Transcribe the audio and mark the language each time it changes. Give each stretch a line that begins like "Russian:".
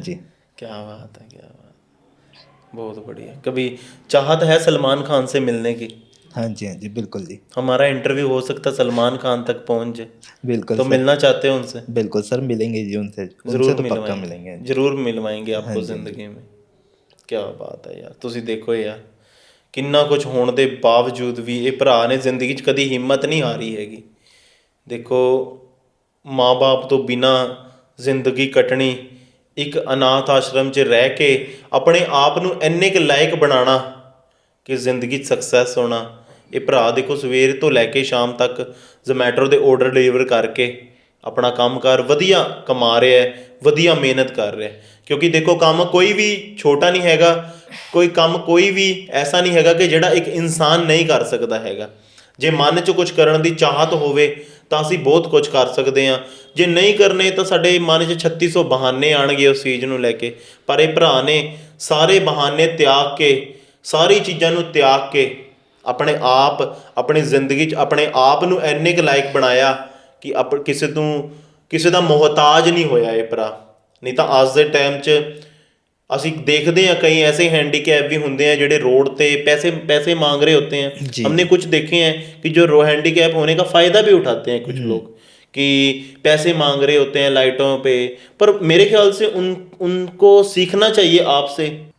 Hindi: जी। क्या बात है, क्या बात। बहुत बढ़िया। कभी चाहत है सलमान खान से मिलने की? हाँ जी, हाँ जी, बिल्कुल जी। हमारा इंटरव्यू हो सकता सलमान खान तक पहुंच जाए, बिल्कुल तो सर। मिलना चाहते हैं उनसे? बिल्कुल सर, मिलेंगे जी उनसे। उनसे ज़रूर तो पक्का मिलवाएंगे, मिलेंगे जी। ज़रूर मिलवाएंगे हाँ आपको जी, हाँ जी। ज़िंदगी में। क्या बात है यार,
Punjabi: ਤੁਸੀਂ ਦੇਖੋ ਯਾਰ ਕਿੰਨਾ ਕੁਝ ਹੋਣ ਦੇ ਬਾਵਜੂਦ ਵੀ ਇਹ ਭਰਾ ਨੇ ਜ਼ਿੰਦਗੀ 'ਚ ਕਦੀ ਹਿੰਮਤ ਨਹੀਂ ਹਾਰੀ ਹੈਗੀ। ਦੇਖੋ, ਮਾਂ-ਬਾਪ ਤੋਂ ਬਿਨਾਂ ਜ਼ਿੰਦਗੀ ਕੱਟਣੀ, ਇੱਕ ਅਨਾਥ ਆਸ਼ਰਮ 'ਚ ਰਹਿ ਕੇ ਆਪਣੇ ਆਪ ਨੂੰ ਇੰਨੇ ਕੁ ਲਾਇਕ ਬਣਾਉਣਾ ਕਿ ਜ਼ਿੰਦਗੀ 'ਚ ਸਕਸੈਸ ਹੋਣਾ। ਇਹ ਭਰਾ ਦੇਖੋ ਸਵੇਰ ਤੋਂ ਲੈ ਕੇ ਸ਼ਾਮ ਤੱਕ ਜ਼ੋਮੈਟੋ ਦੇ ਆਰਡਰ ਡਿਲੀਵਰ ਕਰਕੇ ਆਪਣਾ ਕੰਮਕਾਰ ਵਧੀਆ ਕਮਾ ਰਿਹਾ ਹੈ, ਵਧੀਆ ਮਿਹਨਤ ਕਰ ਰਿਹਾ। ਕਿਉਂਕਿ ਦੇਖੋ ਕੰਮ ਕੋਈ ਵੀ ਛੋਟਾ ਨਹੀਂ ਹੈਗਾ, ਕੋਈ ਕੰਮ ਕੋਈ ਵੀ ਐਸਾ ਨਹੀਂ ਹੈਗਾ ਕਿ ਜਿਹੜਾ ਇੱਕ ਇਨਸਾਨ ਨਹੀਂ ਕਰ ਸਕਦਾ ਹੈਗਾ। ਜੇ ਮਨ 'ਚ ਕੁਝ ਕਰਨ ਦੀ ਚਾਹਤ ਹੋਵੇ ਤਾਂ ਅਸੀਂ ਬਹੁਤ ਕੁਝ ਕਰ ਸਕਦੇ ਹਾਂ। ਜੇ ਨਹੀਂ ਕਰਨੇ ਤਾਂ ਸਾਡੇ ਮਨ 'ਚ 3600 ਬਹਾਨੇ ਆਉਣਗੇ ਉਸ ਚੀਜ਼ ਨੂੰ ਲੈ ਕੇ। ਪਰ ਇਹ ਭਰਾ ਨੇ ਸਾਰੇ ਬਹਾਨੇ ਤਿਆਗ ਕੇ, ਸਾਰੀ ਚੀਜ਼ਾਂ ਨੂੰ ਤਿਆਗ ਕੇ ਆਪਣੇ ਆਪ, ਆਪਣੀ ਜ਼ਿੰਦਗੀ 'ਚ ਆਪਣੇ ਆਪ ਨੂੰ ਇੰਨੇ ਕੁ ਲਾਇਕ ਬਣਾਇਆ ਕਿ ਕਿਸੇ ਦਾ ਮੁਹਤਾਜ ਨਹੀਂ ਹੋਇਆ ਇਹ ਭਰਾ। ਨਹੀਂ ਤਾਂ ਅੱਜ ਦੇ ਟਾਈਮ 'ਚ ਅਸੀਂ
Hindi: देखते हैं कई ऐसे हैंडीकैप भी होंगे हैं
Punjabi: ਜਿਹੜੇ
Hindi: रोड पे पैसे मांग रहे होते हैं। जी, हमने जी। कुछ देखे हैं कि जो हैंडीकैप होने का फ़ायदा भी उठाते हैं कुछ लोग, कि पैसे मांग रहे होते हैं लाइटों पे। पर मेरे ख्याल से उनको सीखना चाहिए आपसे।